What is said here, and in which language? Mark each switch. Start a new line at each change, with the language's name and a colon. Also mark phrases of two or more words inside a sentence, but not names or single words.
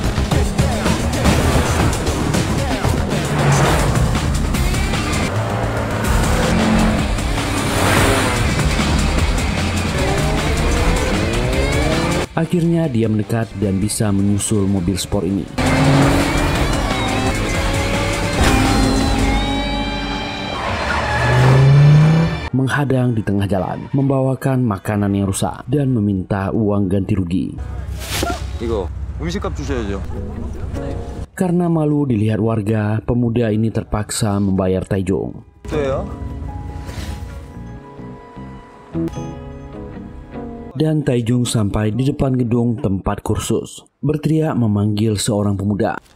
Indonesian: Akhirnya dia mendekat dan bisa menyusul mobil sport ini. Menghadang di tengah jalan, membawakan makanan yang rusak dan meminta uang ganti rugi.
Korean: 이거 음식값 주셔야죠.
Indonesian: Karena malu dilihat warga, pemuda ini terpaksa membayar Taijung. Dan Taijung sampai di depan gedung tempat kursus, berteriak memanggil seorang pemuda.